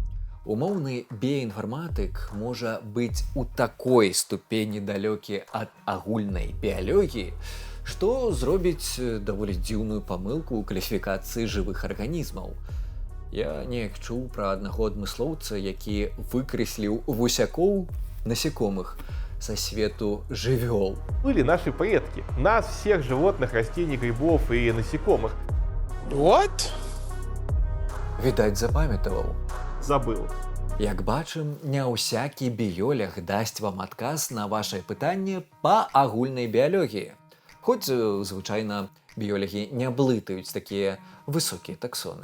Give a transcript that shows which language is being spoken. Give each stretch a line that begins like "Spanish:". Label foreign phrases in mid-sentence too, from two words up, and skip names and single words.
Belarusian: Умоўны біяінфарматык можа быць у такой ступені далёкі ад агульнай біялогіі, што зробіць даволі дзіўную памылку ў класіфікацыі жывых арганізмаў. Я неяк чуў пра аднаго адмыслоўца, які выкрэсліў вусякоў
Russian: насекомых со свету
Belarusian: жывёл.
Russian: Были наши предки. Нас, всех животных, растений, грибов и насекомых.
English: What?
Belarusian: Відаць, запамятаваў.
Russian: Забыл.
Belarusian: Як бачым, не ўсякі біёлог дасць вам адказ на вашае пытанне па агульнай біялогіі. Хоць, звычайна, біёлагі не блытаюць такія высокія таксоны.